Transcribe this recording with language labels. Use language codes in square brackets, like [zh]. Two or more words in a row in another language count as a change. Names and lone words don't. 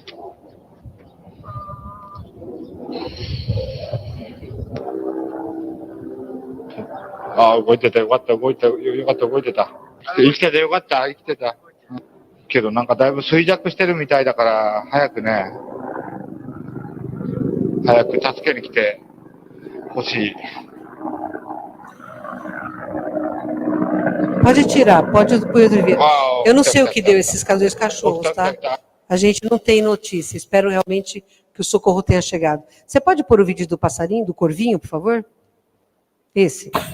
[ja] 動いてた、よかった、動いてた。生きててよかった、生きてた。けどなんかだいぶ衰弱してるみたいだから、早く助けに来てほしい。 [pt] Pode tirar, pode depois ver. Eu não sei o que deu esses dois cachorros, tá? A gente não tem notícia. Espero realmente que o socorro tenha chegado. Você pode pôr o vídeo do passarinho, do corvinho, por favor? Esse.